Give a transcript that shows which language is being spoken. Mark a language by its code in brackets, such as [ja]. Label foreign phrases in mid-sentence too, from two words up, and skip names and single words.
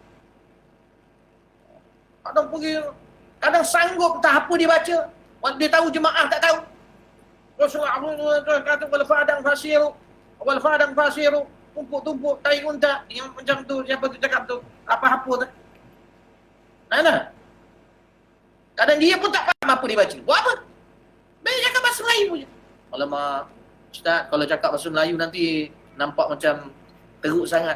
[ms] Kadang pergi, kadang sanggup tak apa dia baca. Dia tahu jemaah tak tahu. Rasulullah kata wal fa'adang fasiru, wal fa'adang fasiru, tumpuk-tumpuk tai unta. Yang macam tu, siapa tu cakap tu? Apa-apa tu. Mana? Kadang dia pun tak faham apa dia baca. Buat apa? Baik cakap bahasa Melayu je. Alamak, Ustaz, kalau cakap bahasa Melayu nanti nampak macam teruk sangat.